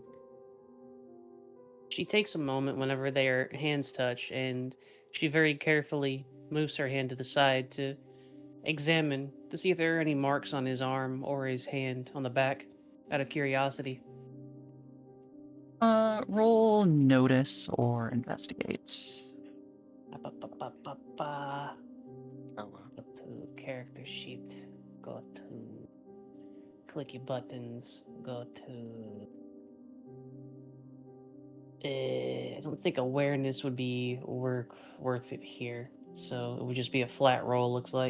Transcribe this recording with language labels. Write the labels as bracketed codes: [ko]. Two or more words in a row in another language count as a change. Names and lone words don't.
[en] She takes a moment whenever their hands touch, and she very carefully moves her hand to the side to examine to see if there are any marks on his arm or his hand on the back, out of curiosity. Roll notice or investigate. Ba-ba-ba-ba-ba. Oh, wow. Go to character sheet. Go to clicky buttons. Go to. I don't think awareness would be worth it here. So it would just be a flat roll, looks like.